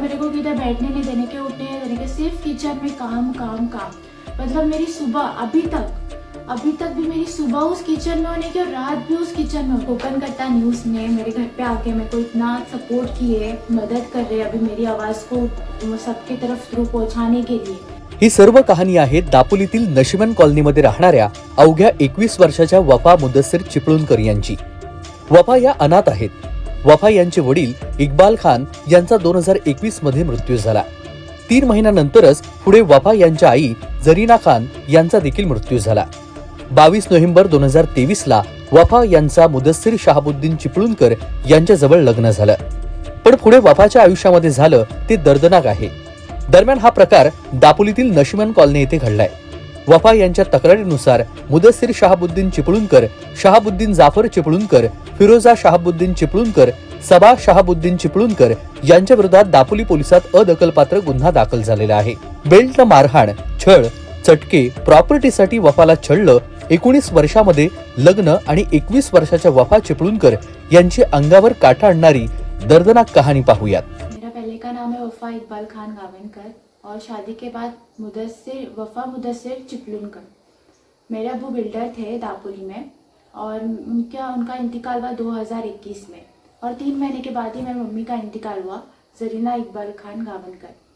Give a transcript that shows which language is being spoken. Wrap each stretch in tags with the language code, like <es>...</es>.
<hi>मेरे को किधर बैठने नहीं देने के, उठने नहीं देने के, सिर्फ किचन में काम काम काम। मतलब मेरी सुबह अभी तक भी मेरी सुबह उस किचन में होने की और रात भी उस किचन में। कोकण कट्टा न्यूज ने मेरे घर पे आके मेरे को इतना सपोर्ट किए, मदद कर रहे अभी मेरी आवाज को सबके तरफ थ्रू पहुंचाने के लिए।</hi> <mr>ही सर्व कहाणी आहे दापोलीतील नशिमन कॉलनीमध्ये राहणाऱ्या अवघ्या 21 वर्षाच्या वफा मुदस्सिर चिपळूणकर यांची। वफा या अनाथ आहेत। वफा यांचे वडील इक्बाल खान यांचा 2021 मध्ये मृत्यू झाला। 3 महिन्यानंतरच पुढे वफा यांच्या आई जरीना खान यांचा देखील मृत्यू झाला। 22 नोव्हेंबर 2023 ला वफा यांचा मुदस्सिर शहाबुद्दीन चिपळूणकर यांच्या जवळ लग्न झालं, पण पुढे वफाच्या आयुष्यामध्ये झालं ते दर्दनाक आहे। दरम्यान हा प्रकार दापोलीतील नशिमन कॉलनी येथे घडलाय। वफा यांच्या तक्रारीनुसार मुदस्सिर शहाबुद्दीन चिपळूणकर, शहाबुद्दीन जाफर चिपळूणकर, फिरोजा शहाबुद्दीन चिपळूणकर, सबा शहाबुद्दीन चिपळूणकर यांच्या विरोधात दापोली पोलिसात अदखलपात्र गुन्हा दाखल झालेला आहे। बेल्ट मारहाण, छळ, चटके, प्रॉपर्टीसाठी वफाला छळलं। 19 वर्षामध्ये लग्न आणि 21 वर्षाच्या वफा चिपळूणकर यांची अंगावर काटा आणणारी दर्दनाक कहाणी पाहूयात।</mr> <hi>मेरा पहले का नाम है वफा इकबाल खान गावनकर और शादी के बाद वफा मुदस्सिर चिपलूनकर। मेरे अब्बू बिल्डर थे दापोली में और उनका इंतकाल हुआ 2021 में और 3 महीने के बाद ही मेरी मम्मी का इंतकाल हुआ, जरीना इकबाल खान गावनकर।</hi>